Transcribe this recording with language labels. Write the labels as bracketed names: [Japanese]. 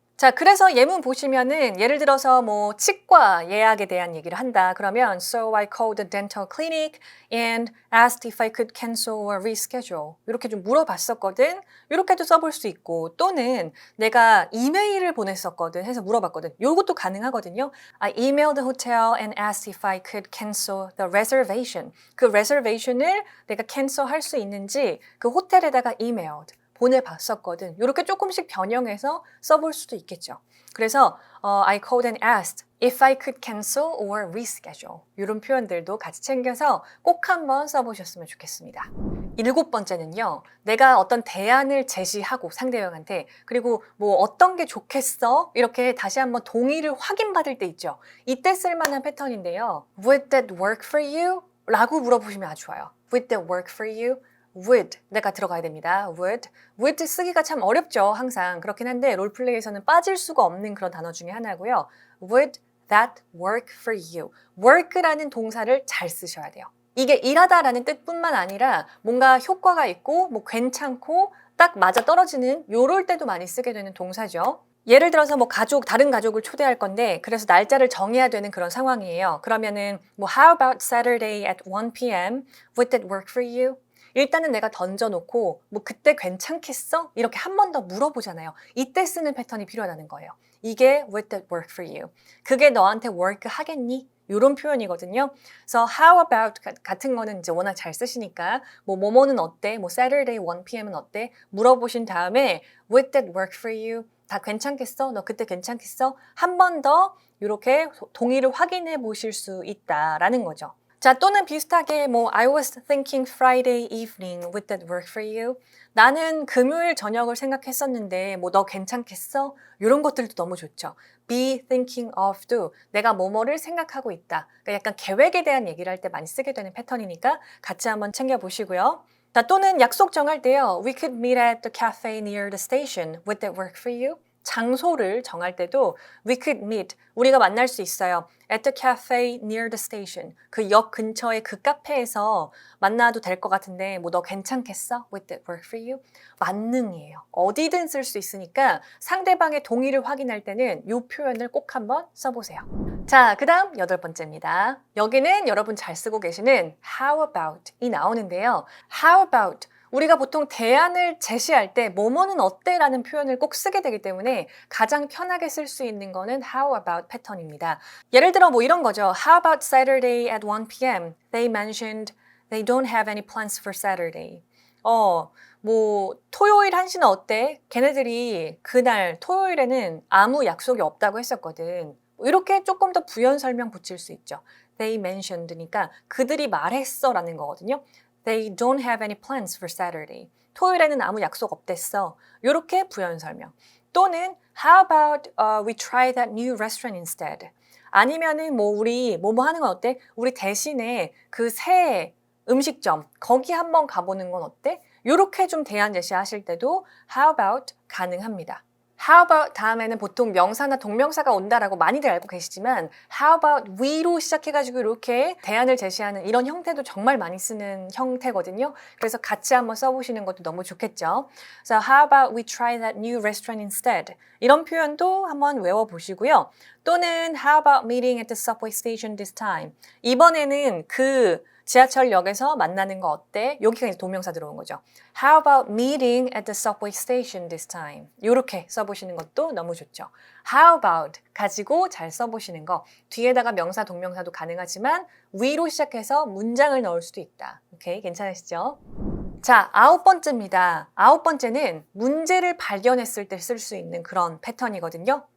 [Korean] 자, 그래서 예문 보시면은 예를 들어서 뭐 치과 예약에 대한 얘기를 한다. 그러면 [English] So I called the dental clinic and asked if I could cancel or reschedule. [Korean] 이렇게 좀 물어봤었거든. 이렇게도 써볼 수 있고 또는 내가 이메일을 보냈었거든 해서 물어봤거든. 이것도 가능하거든요. [English] I emailed the hotel and asked if I could cancel the reservation. [Korean] 그 reservation을 내가 cancel 할 수 있는지 그 호텔에다가 emailed. 보내봤었거든. 이렇게 조금씩 변형해서 써볼 수도 있겠죠. 그래서 [English] I called and asked if I could cancel or reschedule. [Korean] 이런 표현들도 같이 챙겨서 꼭 한번 써보셨으면 좋겠습니다. 7번째는요. 내가 어떤 대안을 제시하고 상대방한테 그리고 뭐 어떤 게 좋겠어? 이렇게 다시 한번 동의를 확인받을 때 있죠. 이때 쓸만한 패턴인데요. [English] Would that work for you? [Korean] 라고 물어보시면 아주 좋아요. [English] Would that work for you? [Korean] would 내가 들어가야 됩니다. would 쓰기가 참 어렵죠. 항상 그렇긴 한데 롤플레이에서는 빠질 수가 없는 그런 단어 중에 하나고요. [English] would that work for you? [Korean] work라는 동사를 잘 쓰셔야 돼요. 이게 일하다라는 뜻뿐만 아니라 뭔가 효과가 있고 뭐 괜찮고 딱 맞아 떨어지는 요럴 때도 많이 쓰게 되는 동사죠. 예를 들어서 뭐 다른 가족을 초대할 건데 그래서 날짜를 정해야 되는 그런 상황이에요. 그러면은 뭐 [English] How about Saturday at 1 p.m.? Would that work for you? [Korean] 일단은 내가 던져놓고 뭐 그때 괜찮겠어? 이렇게 한 번 더 물어보잖아요. 이때 쓰는 패턴이 필요하다는 거예요. 이게 [English] Would that work for you? [Korean] 그게 너한테 work 하겠니? 이런 표현이거든요. 그래서 how about 같은 거는 이제 워낙 잘 쓰시니까 뭐뭐는 어때? 뭐 Saturday 1 p.m.은 어때? 물어보신 다음에 [English] Would that work for you? [Korean] 다 괜찮겠어? 너 그때 괜찮겠어? 한 번 더 이렇게 동의를 확인해 보실 수 있다라는 거죠. 자, 또는 비슷하게 뭐 [English] I was thinking Friday evening, would that work for you? [Korean] 나는 금요일 저녁을 생각했었는데 뭐 너 괜찮겠어? 이런 것들도 너무 좋죠. be thinking of도 내가 뭐뭐를 생각하고 있다. 그러니까 약간 계획에 대한 얘기를 할 때 많이 쓰게 되는 패턴이니까 같이 한번 챙겨보시고요. 자, 또는 약속 정할 때요. [English] We could meet at the cafe near the station. Would that work for you? [Korean] 장소를 정할 때도 [English] we could meet, [Korean] 우리가 만날 수 있어요. [English] at the cafe near the station. [Korean] 그 역 근처의 그 카페에서 만나도 될 것 같은데 뭐 너 괜찮겠어? [English] Would that work for you? [Korean] 만능이에요. 어디든 쓸 수 있으니까 상대방의 동의를 확인할 때는 이 표현을 꼭 한번 써보세요. 자, 그 다음 8번째입니다. 여기는 여러분 잘 쓰고 계시는 how about이 나오는데요. how about 우리가 보통 대안을 제시할 때 뭐뭐는 어때? 라는 표현을 꼭 쓰게 되기 때문에 가장 편하게 쓸 수 있는 거는 how about 패턴입니다. 예를 들어 뭐 이런 거죠. [English] How about Saturday at 1 p.m.? They mentioned they don't have any plans for Saturday. [Korean] 뭐 토요일 1시는 어때? 걔네들이 그날 토요일에는 아무 약속이 없다고 했었거든. 이렇게 조금 더 부연 설명 붙일 수 있죠. [English] They mentioned [Korean] 니까 그들이 말했어 라는 거거든요. [English] They don't have any plans for Saturday. [Korean] 토요일에는 아무 약속 없댔어. 이렇게 부연 설명. [English] 또는 How about we try that new restaurant instead? [Korean] 아니면은 뭐 우리 뭐뭐 하는 건 어때? 우리 대신에 그 새 음식점 거기 한번 가보는 건 어때? 이렇게 좀 대안 제시하실 때도 How about 가능합니다. How about 다음에는 보통 명사나 동명사가 온다라고 많이들 알고 계시지만 How about we로 시작해가지고 이렇게 대안을 제시하는 이런 형태도 정말 많이 쓰는 형태거든요. 그래서 같이 한번 써보시는 것도 너무 좋겠죠. [English] So how about we try that new restaurant instead? [Korean] 이런 표현도 한번 외워보시고요. [English] 또는 How about meeting at the subway station this time? [Korean] 이번에는 그 지하철역에서 만나는 거 어때? 여기가 이제 동명사 들어온 거죠. [English] How about meeting at the subway station this time? [Korean] 이렇게 써보시는 것도 너무 좋죠. How about 가지고 잘 써보시는 거. 뒤에다가 명사, 동명사도 가능하지만 we로 시작해서 문장을 넣을 수도 있다. 오케이, 괜찮으시죠? 자, 9번째입니다. 9번째는 문제를 발견했을 때 쓸 수 있는 그런 패턴이거든요.